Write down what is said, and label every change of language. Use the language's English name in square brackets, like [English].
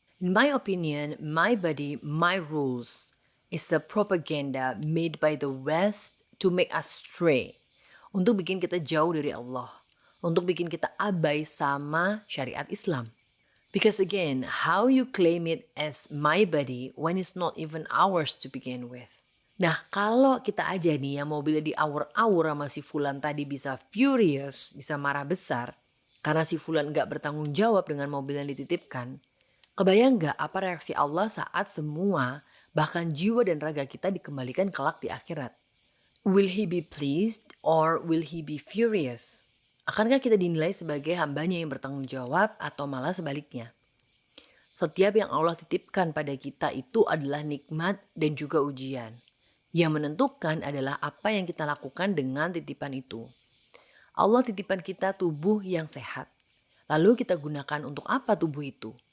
[English] In my opinion, my body, my rules is a propaganda made by the West to make us stray. [Indonesian] Untuk bikin kita jauh dari Allah. Untuk bikin kita abai sama syariat Islam. [English] Because again, how you claim it as my body when it's not even ours to begin with. [Indonesian] Nah, kalau kita aja nih yang mobilnya diawur-awur sama si Fulan tadi bisa furious, bisa marah besar, karena si Fulan nggak bertanggung jawab dengan mobil yang dititipkan, kebayang nggak apa reaksi Allah saat semua, bahkan jiwa dan raga kita dikembalikan kelak di akhirat? [English] Will he be pleased or will he be furious? [Indonesian] Akankah kita dinilai sebagai hambanya yang bertanggung jawab atau malah sebaliknya? Setiap yang Allah titipkan pada kita itu adalah nikmat dan juga ujian. Yang menentukan adalah apa yang kita lakukan dengan titipan itu. Allah titipan kita tubuh yang sehat. Lalu kita gunakan untuk apa tubuh itu?